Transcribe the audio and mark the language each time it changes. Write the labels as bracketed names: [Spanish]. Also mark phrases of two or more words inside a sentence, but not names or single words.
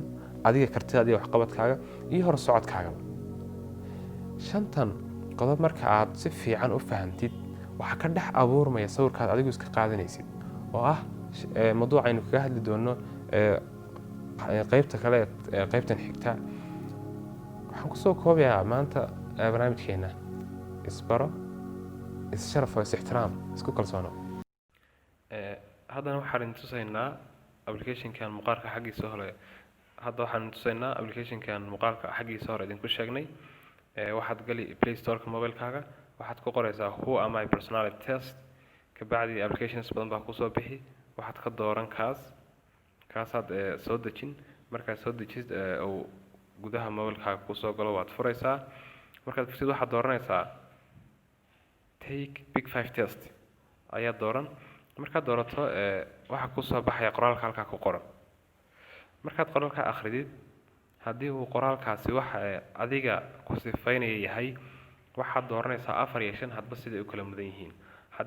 [Somali] adiga kartidaada iyo waxqabadkaaga iyo hor socodkaagaba shantan qodob marka aad si fiican u fahamtid waxaa ka dhex abuurmaya sawirkaad adigu iska qaadanaysid oo ah mawduuc aynu kaga hadli doono qaybta kale qaybtan xigta waxaan kusoo koobayaa maanta barnaamijkeena isbaro issharaf oo is-ixtiraam isku kalsoono haddana waxaan tusaynaa applicationkan muuqaalka xaggiisa hore idinku sheegnay waxaad gali play storeka mobilekaaga waxaad ku qoraysaa [English] who am I personality test [Somali] kabacdi applications badan baa kusoo bixi waxaad ka dooran kaasaad soo dejin markaad soo dejid uu gudaha mobilekaaga kusoo galo waad furaysaa markaad furtid waxaad dooranaysaa [English] take big 5 [Somali] test ayaad dooran markaad doorato waxaa kusoo baxaya qoraalka halkaa ku qoran markaad qoraalka akhridid haddii uu qoraalkaasi waxa adiga ku sifaynaya yahay waxaad dooranaysaa 4 iyo 5 hadba siday u kala mudan yihiin haddii